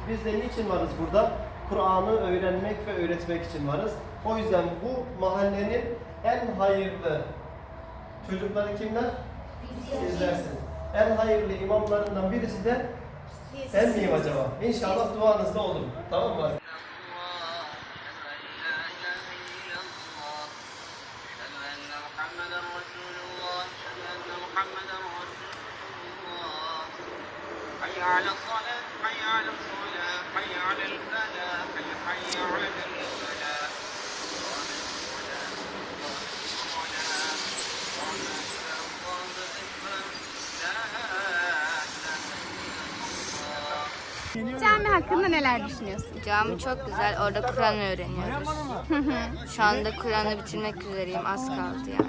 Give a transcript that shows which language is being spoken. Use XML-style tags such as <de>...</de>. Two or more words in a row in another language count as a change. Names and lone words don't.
<tr>Biz de niçin varız burada? Kur'an'ı öğrenmek ve öğretmek için varız. O yüzden bu mahallenin en hayırlı çocukları kimler? Sizlersiniz. En hayırlı imamlarından birisi de sen miyim acaba? İnşallah duanızda olur. Tamam mı?</tr> <ar>حي على الصلاة حي على الصلاة حي على الفلاح حي على الفلاح</ar> <tr>Cami hakkında neler düşünüyorsun? Cami çok güzel, orada Kur'an öğreniyoruz. Şu anda Kur'an'ı bitirmek üzereyim, az kaldı yani.</tr>